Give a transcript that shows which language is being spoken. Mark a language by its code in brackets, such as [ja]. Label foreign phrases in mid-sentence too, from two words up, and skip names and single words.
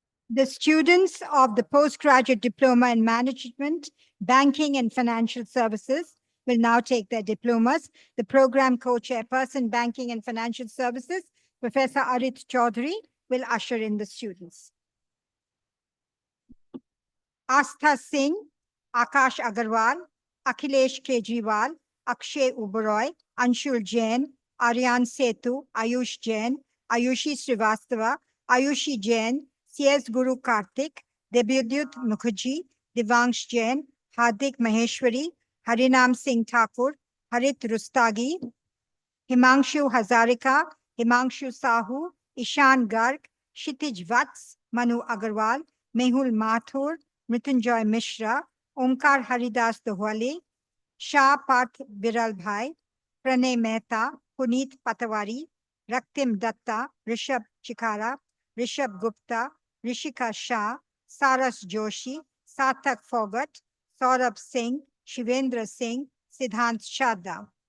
[en] The students of the Postgraduate Diploma in Management, Banking and Financial Services will now take their diplomas. The program co-chairperson, Banking and Financial Services, Professor Arit Chaudhary, will usher in the students. Astha Singh, Akash Agarwal, Akhilesh Kejriwal, Akshay Uberoy, Anshul Jain, Aryan Setu, Ayush Jain, Ayushi Srivastava, Ayushi Jain, CS Guru Karthik, Debyudyut Mukherjee, Divangsh Jain, Hardik Maheshwari, Harinam Singh Thakur, Harit Rustagi, Himanshu Hazarika, Himanshu Sahu, Ishan Garg, Kshitij Vats, Manu Agarwal, Mehul Mathur, Mrityunjoy Mishra, Omkar Haridas Dohwale, Shah Parth Viral Bhai, Pranay Mehta, Puneet Patawari, Raktim Datta, Rishabh Chikara, Rishabh Gupta, Rishika Shah, Saras Joshi, Sarthak Fogat, Saurabh Singh, Shivendra Singh, Siddhant Shadda.